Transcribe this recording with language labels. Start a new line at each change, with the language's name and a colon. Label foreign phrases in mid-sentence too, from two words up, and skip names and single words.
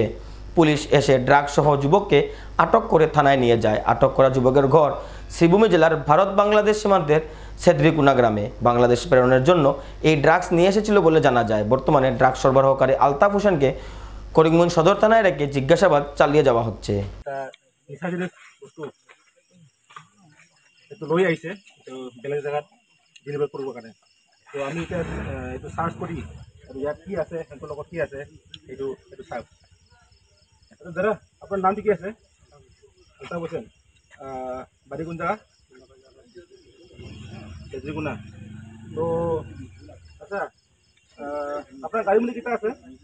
Bangla: পুলিশ এসে ড্রাগস সহ যুবককে আটক করে থানায় নিয়ে যায়। আটক করা যুবকের ঘর শ্রীভূমি জেলার ভারত বাংলাদেশ সীমান্তের সেদ্রিকুনা গ্রামে। বাংলাদেশ প্রেরণের জন্য এই ড্রাগস নিয়ে এসেছিল বলে জানা যায়। বর্তমানে ড্রাগস সরবরাহকারী আলতাফ হোসেনকে করিমগঞ্জ সদর থানায় রেখে জিজ্ঞাসাবাদ চালিয়ে যাওয়া হচ্ছে।
Assamese: লৈ আহিছে বেলেগ জেগাত ডেলিভাৰ কৰিবৰ কাৰণে। তো আমি এতিয়া এইটো চাৰ্চ কৰি ইয়াত কি আছে সিহঁতৰ লগত কি আছে এইটো চাওঁ। দাদা আপোনাৰ নামটো কি আছে? আলতাফ হোসেন,
Bangla: বাড়ি কোন জায়গা? তেজরিগুনা। তো আচ্ছা, আপনার গাড়ি মধ্যে কিটা আছে?